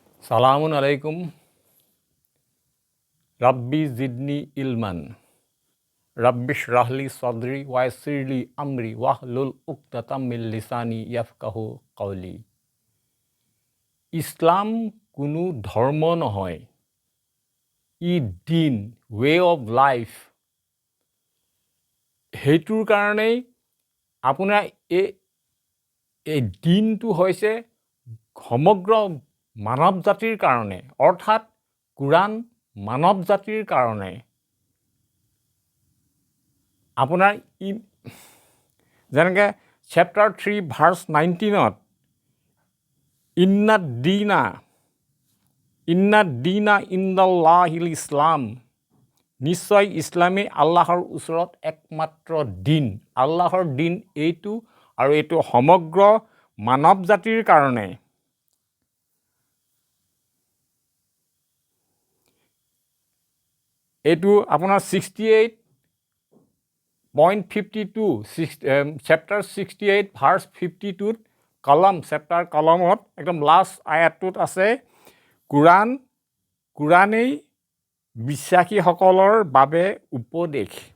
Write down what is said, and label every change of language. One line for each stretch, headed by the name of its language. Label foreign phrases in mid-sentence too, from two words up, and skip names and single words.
Arabic: سلام عليكم رب زدني علما رب اشرح لي صدري ويسر لي أمري واحلل عقدة من لساني يفقهوا قولي.
Assamese: ইছলাম কোনো ধৰ্ম নহয়, ই দিন,
English: way of life.
Assamese: সেইটোৰ কাৰণেই আপোনাৰ এই দিনটো হৈছে সমগ্ৰ মানৱ জাতিৰ কাৰণে, অৰ্থাৎ কোৰাণ মানৱ জাতিৰ কাৰণে। আপোনাৰ যেনেকৈ চেপ্টাৰ 3 ভাৰ্চ 19ত
Arabic: إن الدين عند الله الإسلام,
Assamese: নিশ্চয় ইছলামেই আল্লাহৰ ওচৰত একমাত্ৰ দিন। আল্লাহৰ দিন এইটো, আৰু এইটো সমগ্ৰ মানৱ জাতিৰ কাৰণে। এইটো আপোনাৰ 68.52 চেপ্টাৰ 68 ভাৰ্চ 52ত কলমত একদম লাষ্ট আয়াতটোত আছে, কোৰাণেই বিশ্বাসীসকলৰ বাবে উপদেশ।